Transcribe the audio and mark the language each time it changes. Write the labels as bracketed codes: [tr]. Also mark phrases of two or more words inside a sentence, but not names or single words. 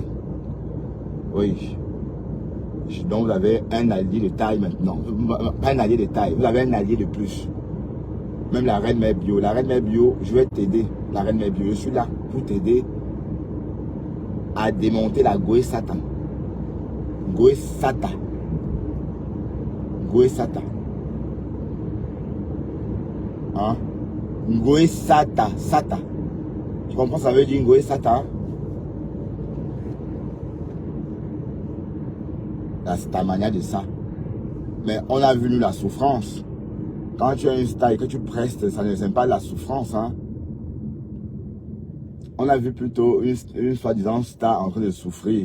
[fr] Oui. Donc, vous avez un allié de taille maintenant. Pas un allié de taille, vous avez un allié de plus. Même la Reine Mère Bio. La Reine Mère Bio, je vais t'aider. La Reine Mère Bio, je suis là pour t'aider à démonter la Ngoé Sata. Ngoé Sata. Ngoé Sata. Hein? Ngoé Sata. Sata. Tu comprends, ça veut dire Ngoé Sata? C'est ta manière de ça. Mais on a vu nous la souffrance. Quand tu as une star et que tu prestes, ça ne sert pas la souffrance. Hein? On a vu plutôt une soi-disant star en train de souffrir.